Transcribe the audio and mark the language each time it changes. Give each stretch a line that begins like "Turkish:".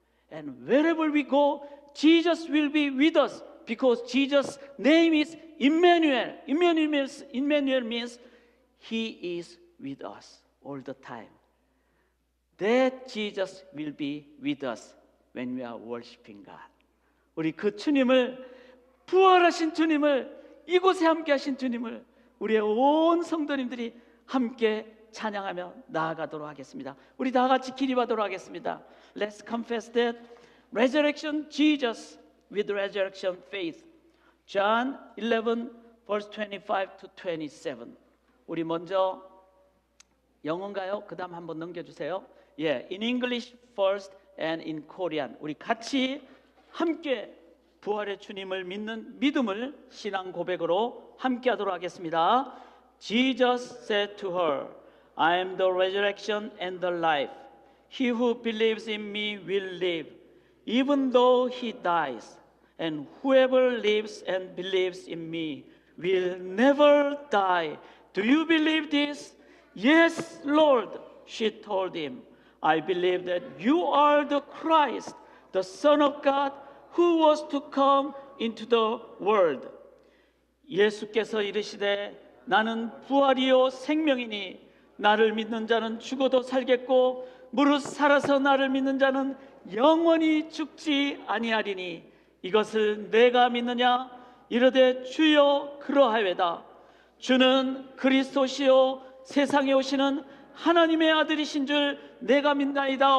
English: And wherever we go, Jesus will be with us because Jesus' name is Emmanuel. Emmanuel means He is with us all the time. That Jesus will be with us when we are worshiping God.
Korean: 우리 그 주님을, 부활하신 주님을, 이곳에 함께 하신 주님을 우리의 온 성도님들이 함께 찬양하며 나아가도록 하겠습니다. 우리 다 같이 기립하도록 하겠습니다.
English: Let's confess that resurrection Jesus with resurrection faith. John 11 verse 25 to 27.
Korean: 우리 먼저 영어인가요? 그 다음 한번 넘겨주세요.
English: Yeah, in English first and in Korean.
Korean: 우리 같이 함께 부활의 주님을 믿는 믿음을 신앙 고백으로 함께 하도록 하겠습니다.
English: Jesus said to her, I am the resurrection and the life. He who believes in me will live, even though he dies. And whoever lives and believes in me will never die. Do you believe this? Yes, Lord, she told him. I believe that you are the Christ, the Son of God, who was to come into the world.
Korean: 예수께서 이르시되 나는 부활이요 생명이니 나를 믿는 자는 죽어도 살겠고 무릇 살아서 나를 믿는 자는 영원히 죽지 아니하리니 이것을 내가 믿느냐? 이르되 주여 그러하외다. 주는 그리스도시요 세상에 오시는 하나님의 아들이신 줄 내가 믿나이다.